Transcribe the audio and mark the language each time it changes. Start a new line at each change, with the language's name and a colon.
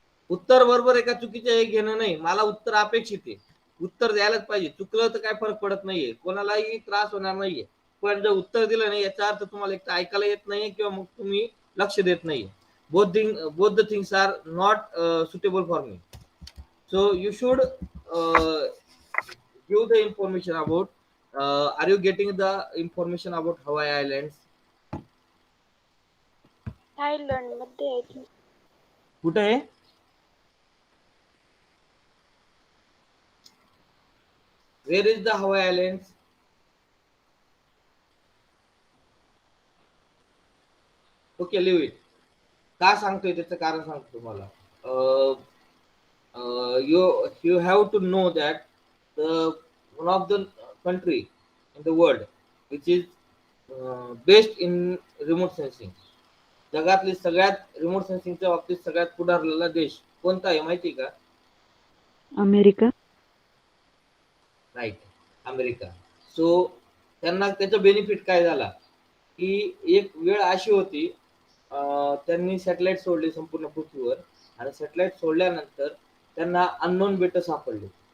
Marathi: उत्तर बरोबर आहे का चुकीचं हे घेणं नाही, मला उत्तर अपेक्षित आहे. उत्तर द्यायलाच पाहिजे. चुकलं तर काय फरक पडत नाहीये, कोणालाही त्रास होणार नाहीये. पण जर उत्तर दिलं नाही याचा अर्थ तुम्हाला एक तर ऐकायला येत नाहीये किंवा मग तुम्ही लक्ष देत नाहीये.
English: Both the things are not suitable for me. So you should give the information about. Are you getting the information about Hawaii Islands?
Marathi: Thailand मध्ये आहे ती. कुठे आहे?
English: Where is the Hawaii Islands? Okay, leave it.
Marathi: का सांगतोय त्याचं कारण सांगतो तुम्हाला.
English: Uh, you have to know that the one of the country in the world which is best in remote sensing.
Marathi: जगातली सगळ्यात रिमोट सेन्सिंगच्या बाबतीत सगळ्यात पुढारलेला देश कोणता आहे माहिती का? अमेरिका.
English: Right, America.
Marathi: सो त्यांना त्याचा बेनिफिट काय झाला की एक वेळ अशी होती, त्यांनी सॅटेलाइट सोडले संपूर्ण पृथ्वीवर आणि सॅटेलाइट सोडल्यानंतर त्यांना अननोन बेट सापडले.